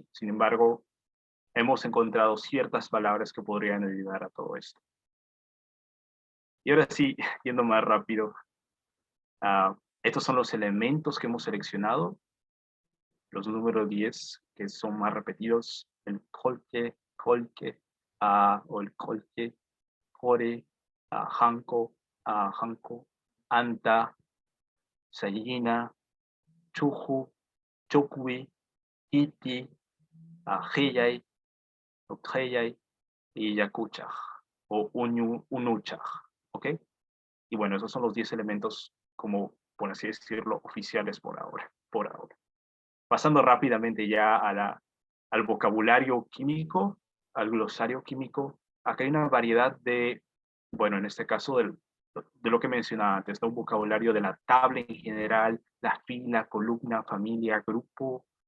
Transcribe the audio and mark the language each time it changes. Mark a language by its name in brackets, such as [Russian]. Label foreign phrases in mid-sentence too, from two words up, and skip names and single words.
[Spanish] Sin embargo, hemos encontrado ciertas palabras que podrían ayudar a todo esto. Y ahora sí, yendo más rápido, estos son los elementos que hemos seleccionado. Los números 10, que son más repetidos, el kolke, o el [Quechua] kolke, jore, hanko, hanko, anta, sayina, chuju, chokwi, iti, heyay, okheyay [Spanish] y yakuchaj, o unuchaj, ¿ok? Y bueno, esos son los 10 elementos, como por así decirlo, oficiales por ahora. Pasando rápidamente ya al vocabulario químico, al glosario químico, acá hay una variedad de, bueno, en este caso de lo que mencionaba antes, un vocabulario de la tabla en general, la fila, columna, familia, grupo,